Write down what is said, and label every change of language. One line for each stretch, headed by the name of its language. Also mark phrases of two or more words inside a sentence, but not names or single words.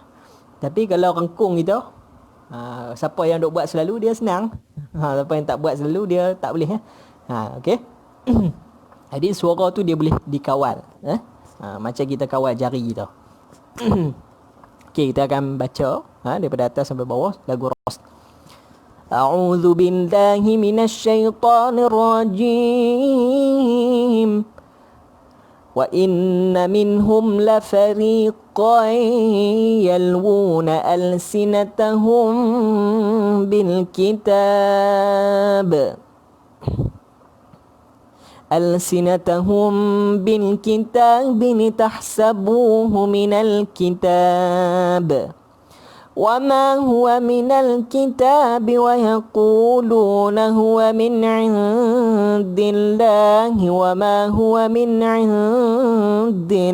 Malay: Tapi kalau rengkung kita, siapa yang duk buat selalu dia senang. Siapa yang tak buat selalu dia tak boleh. Okey. Jadi suara tu dia boleh dikawal. Macam kita kawal jari kita. Okey, kita akan baca daripada atas sampai bawah lagu Rost.
Arabic: أعوذ بالله من الشيطان الرجيم. وإن منهم لفريقا يلوون ألسنتهم بالكتاب. ألسنتهم بالكتاب لتحسبوه من الكتاب وما هو من الكتاب ويقولون هو من عند الله وما هو من عند